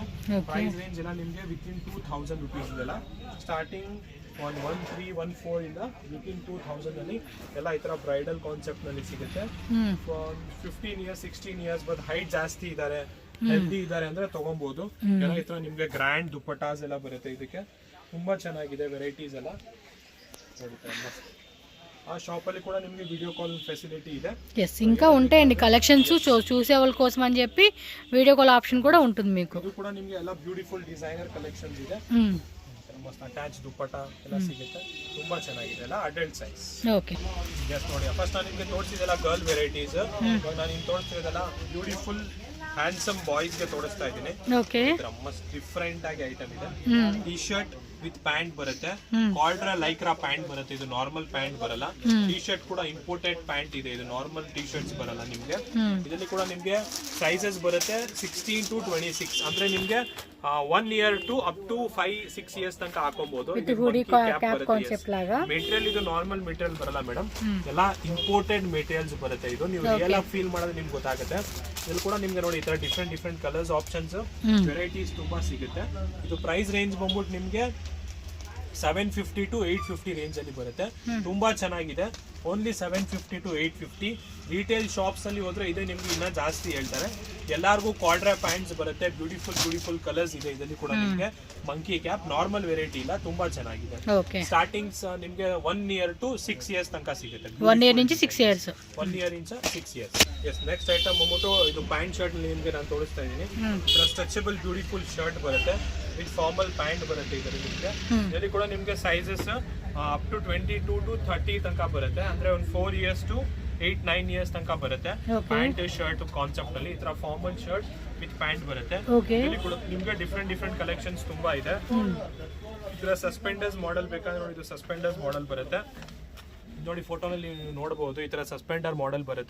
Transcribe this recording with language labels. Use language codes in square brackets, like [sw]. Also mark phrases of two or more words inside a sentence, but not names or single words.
[en] price range [kn] ಎಲ್ಲ ನಿಮಗೆ [en] within 2,000 rupees [kn] ಇದೆಲ್ಲ. ಸ್ಟಾರ್ಟಿಂಗ್ 1,314 ಇಂದ ವಿತಿನ್ 2,000 ಅಲ್ಲಿ ಎಲ್ಲ ಈ ತರ [en] bridal concept [kn] ನಲ್ಲಿ ಸಿಗುತ್ತೆ. [en] 15 years 16 years but height [kn] ಜಾಸ್ತಿ ಇದ್ದಾರೆ, ಹೆಲ್ದಿ ಇದ್ದಾರೆ ಅಂದ್ರೆ ತಗೊಬಹುದು. ಎಲ್ಲ ಈ ತರ ನಿಮ್ಗೆ ಗ್ರ್ಯಾಂಡ್ ದುಪ್ಪಟಾಸ್ ಎಲ್ಲ ಬರುತ್ತೆ ಇದಕ್ಕೆ. ತುಂಬಾ ಚೆನ್ನಾಗಿದೆ ವೆರೈಟೀಸ್ ಎಲ್ಲ ನೋಡಿ. ಆ ಶಾಪ್ ಅಲ್ಲಿ ಕೂಡ ನಿಮಗೆ [en] video call facility [kn] ಇದೆ. [te] ఎస్ ఇంకా ఉంటాయండి కలెక్షన్స్ చూసే వాళ్ళ కోసం అని చెప్పి [en] video call option [te] కూడా ఉంటుంది మీకు. [kn] ಇದು ಕೂಡ ನಿಮಗೆ ಎಲ್ಲ [en] beautiful designer collections [kn] ಇದೆ. ಮಸ್ತ್ ಅಟ್ಯಾಚ್ ದುಪ್ಪಟ್ಟ ಎಲ್ಲ ಸಿಗುತ್ತೆ, ತುಂಬಾ ಚೆನ್ನಾಗಿದೆ ಎಲ್ಲ [en] adult size. [kn] ಓಕೆ ಜಸ್ಟ್ ನೋಡಿ, ಫಸ್ಟ್ ನಾನು ನಿಮಗೆ ತೋರಿಸಿದೆಲ್ಲ [en] girl varieties, [kn] ನಾನು ನಿಮ್ಗೆ ತೋರಿಸ್ತಿರೋದೆಲ್ಲ [en] beautiful handsome boys [kn] ಗೆ ತೋರಿಸ್ತಾ ಇದ್ದೀನಿ. ಓಕೆ ಮಸ್ತ್ ಡಿಫ್ರೆಂಟ್ ಆಗಿ ಐಟಮ್ ಇದೆ. [en] T shirt with pant [kn] ಬರುತ್ತೆ, [en] Caldra Lycra pant [kn] ಬರುತ್ತೆ, ಇದು [en] normal pant [kn] ಬರಲ್ಲ. [en] T shirt [kn] ಕೂಡ [en] imported pant [kn] ಇದೆ, ಇದು [en] normal T shirts [kn] ಬರಲ್ಲ ನಿಮ್ಗೆ. ಇದರಲ್ಲಿ ಕೂಡ ನಿಮ್ಗೆ ಸೈಜಸ್ ಬರುತ್ತೆ 16 to 26, ಅಂದ್ರೆ ನಿಮ್ಗೆ [en] 1 year to up to 5-6 years [kn] ತನಕ ಹಾಕೋಬಹುದು. ಮೆಟೀರಿಯಲ್ ಇದು [en] normal material [kn] ಬರಲ್ಲ ಮೇಡಮ್, ಎಲ್ಲ [en] imported materials [kn] ಬರುತ್ತೆ. ಇದು ನೀವು ರಿಯಲ್ ಆಗಿ ಫೀಲ್ ಮಾಡೋದು ನಿಮ್ಗೆ ಗೊತ್ತಾಗುತ್ತೆ. ಇಲ್ಲಿ ಕೂಡ ನಿಮ್ಗೆ ನೋಡಿ ಈ ತರ [en] different colours options varieties [kn] ತುಂಬಾ ಸಿಗುತ್ತೆ. ಇದು [en] price range [kn] ಬಂದ್ಬಿಟ್ಟು ನಿಮ್ಗೆ [en] 750 to 850 range [kn] ಅಲ್ಲಿ ಬರುತ್ತೆ. ತುಂಬಾ ಚೆನ್ನಾಗಿದೆ. [en] only 750 to 850. retail shops [kn] ಅಲ್ಲಿ ಹೋದ್ರೆ ಇದೆ ನಿಮ್ಗೆ ಇನ್ನ ಜಾಸ್ತಿ ಹೇಳ್ತಾರೆ. ಎಲ್ಲಾರ್ಗೂ [en] Caldra pants [kn] ಬರುತ್ತೆ, [en] beautiful colours [kn] ಇದೆ. ಇದರಲ್ಲಿ ಕೂಡ ನಿಮ್ಗೆ [en] monkey cap normal variety [kn] ಇಲ್ಲ, ತುಂಬಾ ಚೆನ್ನಾಗಿದೆ. ಸ್ಟಾರ್ಟಿಂಗ್ಸ್ ನಿಮ್ಗೆ [en] 1 year to 6 years [kn] ತನಕ ಸಿಗುತ್ತೆ. [te] 1 year నుంచి 6 years. [kn] 1 year ಇಂದ 6 years. [en] yes, next item [kn] ಬಂದ್ಬಿಟ್ಟು ಇದು [en] pant shirt [kn] ನಿಮ್ಗೆ ನಾನು ತೋರಿಸ್ತಾ ಇದ್ದೀನಿ. [en] stretchable beautiful shirt [kn] ಬರುತ್ತೆ [en] with formal pant [kn] ಬರುತ್ತೆ ಇದರಲ್ಲಿ ನಿಮ್ಗೆ. ಇದರಲ್ಲಿ ಕೂಡ ನಿಮ್ಗೆ [en] sizes up to 22 to 30 [kn] ತನಕ ಬರುತ್ತೆ, ಅಂದ್ರೆ ಒಂದು [en] 4 years to 8-9 years [kn] ತನಕ ಬರುತ್ತೆ. [en] pant shirt concept [kn] ಅಲ್ಲಿ ಈ ತರ [en] formal shirt with pant [kn] ಬರುತ್ತೆ. ಇಲ್ಲಿ ಕೂಡ ನಿಮ್ಗೆ [en] different collections [kn] ತುಂಬಾ ಇದೆ. ಇದರ [en] suspenders model [kn] ಬೇಕಾದ್ರೆ ನೋಡಿ, ಇದು [en] suspenders model [kn] ಬರುತ್ತೆ ನೋಡಿ, ಫೋಟೋನಲ್ಲಿ ನೀವು ನೋಡಬಹುದು. ಈ ತರ [en] suspender model [kn] ಬರುತ್ತೆ.